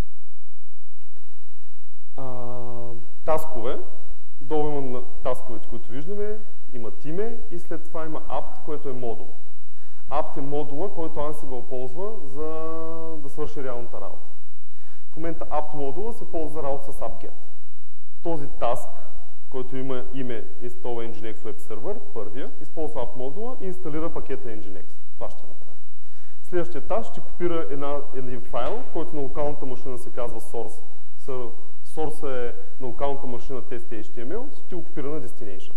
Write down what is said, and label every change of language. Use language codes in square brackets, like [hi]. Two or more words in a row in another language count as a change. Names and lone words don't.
[bg] Таскове. Долу има тасковете, които виждаме, имат име и след това има apt, което е модул. Apt е модула, който Ansible ползва за да свърши реалната работа. В момента apt модула се ползва за работа с apt-get. Този таск, който има име [en] Install Nginx Web Server, [bg] първия, използва apt модула и инсталира пакета Nginx. Това ще направи. Следващия таск ще копира един файл, който на локалната машина се казва source. Source е на локалната машина test.html, ще го копира на destination.